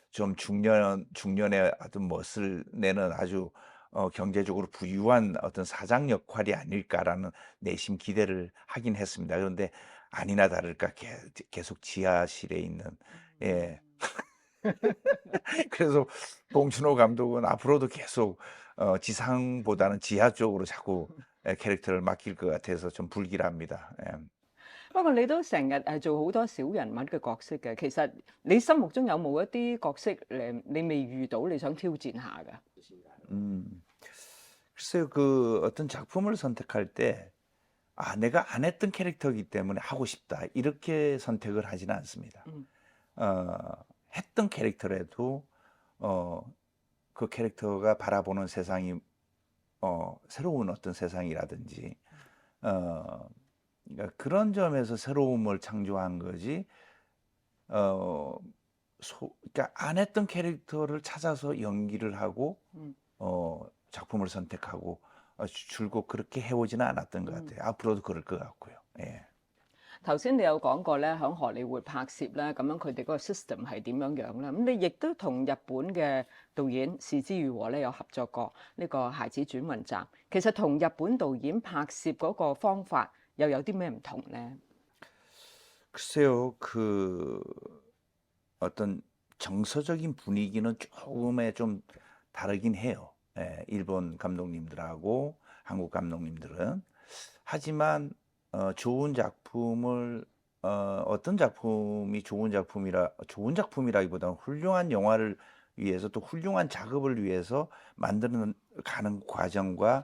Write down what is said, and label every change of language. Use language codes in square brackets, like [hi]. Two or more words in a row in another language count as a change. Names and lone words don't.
[ko] 좀 중년의 어떤 멋을 내는 아주 경제적으로 부유한 어떤 사장 역할이 아닐까라는 내심 기대를 하긴 했습니다. 그런데 아니나 다를까 계속 지하실에 있는 예. 음. 그래서 봉준호 감독은 앞으로도 계속 지상보다는 지하 쪽으로 자꾸 캐릭터를 맡길 것 같아서 좀 불길합니다. 예. [yue] 不過你都成日做好多小人物嘅角色嘅，其實你心目中有冇一啲角色你未遇到你想挑戰下㗎？ [ko] 음. 글쎄요. 그 어떤 작품을 선택할 때 '아 내가 안 했던 캐릭터이기 때문에 하고 싶다.' 이렇게 선택을 하지는 않습니다. 음. 어 했던 캐릭터라도 어 그 캐릭터가 바라보는 세상이 새로운 어떤 세상이라든지 어 그러니까 그런 점에서 새로움을 창조한 거지 어 그러니까 안 했던 캐릭터를 찾아서 연기를 하고 음. 작품을 선택하고 줄곧 그렇게 해 오지는 않았던 것 음。 같아요. 앞으로도 그럴 것 같고요. 예. [yue] 頭先你有講過咧，喺荷里活拍攝咧，咁樣佢哋嗰個 system 係點樣樣啦？咁你亦都同日本嘅導演是枝裕和咧有合作過呢個《孩子轉運站》。其實同日本導演拍攝嗰個方法又有啲咩唔同咧？ [ko] 글쎄요. 그 어떤 정서적인 분위기는 조금의 좀 다르긴 해요. 예. 일본 감독님들하고 한국 감독님들은. 하지만 좋은 작품을 어떤 작품이 좋은 작품이라기보다는 훌륭한 영화를 위해서 또 훌륭한 작업을 위해서 만드는 가는 과정과